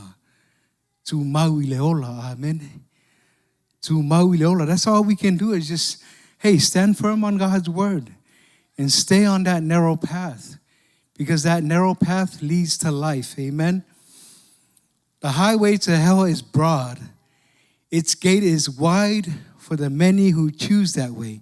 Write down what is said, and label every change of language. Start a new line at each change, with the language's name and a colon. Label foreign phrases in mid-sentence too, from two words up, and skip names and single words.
Samoan: Tumau I le ola. Amene. Tumau I le ola.
English: That's all we can do is just, hey, stand firm on God's word and stay on that narrow path, because that narrow path leads to life. Amen. The highway to hell is broad. Its gate is wide for the many who choose that way.